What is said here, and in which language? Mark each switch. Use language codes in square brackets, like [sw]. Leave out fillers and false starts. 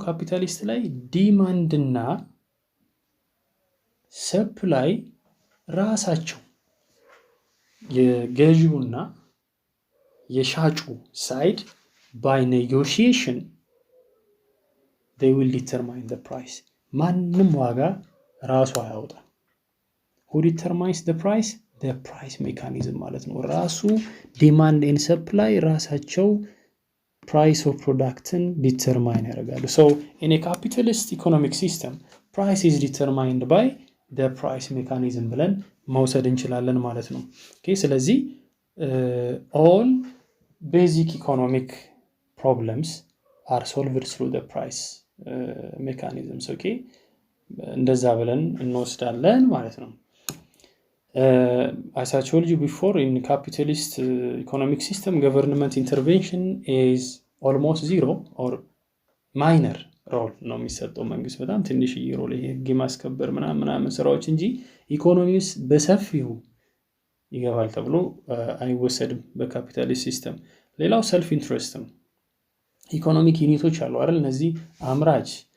[am] ካፒታሊስት ላይ ዲማንድ እና ሰፕላይ ራሳቸው የገዢውና የሻጩ ሳይድ [en] by negotiation they will determine the price. [am] ማንም ዋጋ ራሱ አያወጣም። [en] who determines the price? the price mechanism ማለት ነው። ራሱ ዲማንድ and supply ራሳቸው price of producትን determine ያደርጋሉ። so in a capitalist economic system, price is determined by the price mechanism [am] ብለን መውሰድ እንችላለን ማለት ነው። [en] okay, ስለዚህ all basic economic problems are solved through the price mechanisms. [am] okay, እንደዛ ብለን እንወስዳለን ማለት ነው። [en] as I told you before, in capitalist economic system, government intervention is almost zero or minor role [am] ነው የሚሰጠው። መንግስት በጣም ትንሽ ሮል ህግ ማስከበር ምናምን ስራዎች እንጂ ኢኮኖሚውስ በሰፊው ይገባል ተብሎ አይወሰድም በካፒታሊስት ሲስተም። ሌላው ሰልፍ ኢንትረስት ነው። ኢኮኖሚክ ዩኒቶች አሉ አይደል? እነዚህ አምራች፣